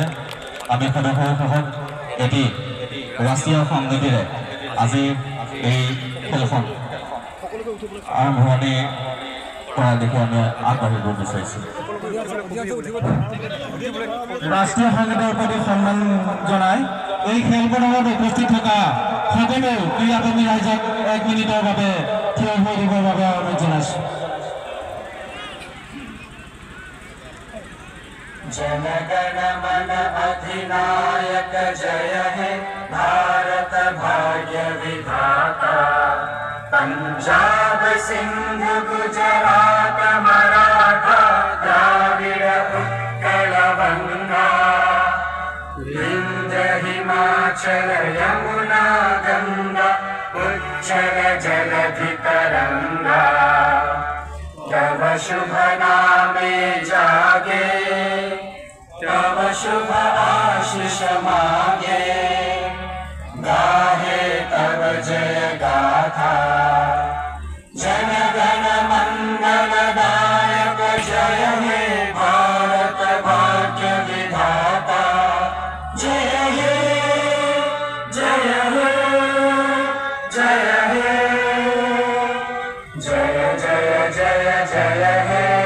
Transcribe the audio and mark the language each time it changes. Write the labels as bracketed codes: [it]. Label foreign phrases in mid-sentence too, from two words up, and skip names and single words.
[as] আমি সদস্যসকলক এটি ৰাষ্ট্ৰীয় সংগীতেৰে আজি এই খেলখন আৰম্ভণি কৰা দেখি আমি আগবাঢ়িব বিচাৰিছোঁ। ৰাষ্ট্ৰীয় সংগীতৰ প্ৰতি সন্মান জনাই এই খেলপথাৰত উপস্থিত থকা সকলো ক্ৰীড়াপ্ৰেমী ৰাইজক 1 মিনিটৰ বাবে থিয় হৈ দিবৰ বাবে অনুৰোধ জনাইছোঁ। [bn] জনগণ মন অধিনায়ক জয় হে ভারত ভাগ্য বিধাতা পঞ্জাব সিন্ধু গুজরাট মারাঠা দ্রাবিড় উৎকল বঙ্গ বিন্ধ্য হিমাচল যমুনা গঙ্গা উচ্ছল জলধি তরঙ্গ তব শুভ নামে জাগে তব শুভ আশিস মাগে গাহে তব জয় গাথা জন গণ মঙ্গল দায়ক জয় হে ভারত ভাগ্য বিধাতা জয় হে জয় হে জয় হে জয় জয় জয় জয় হে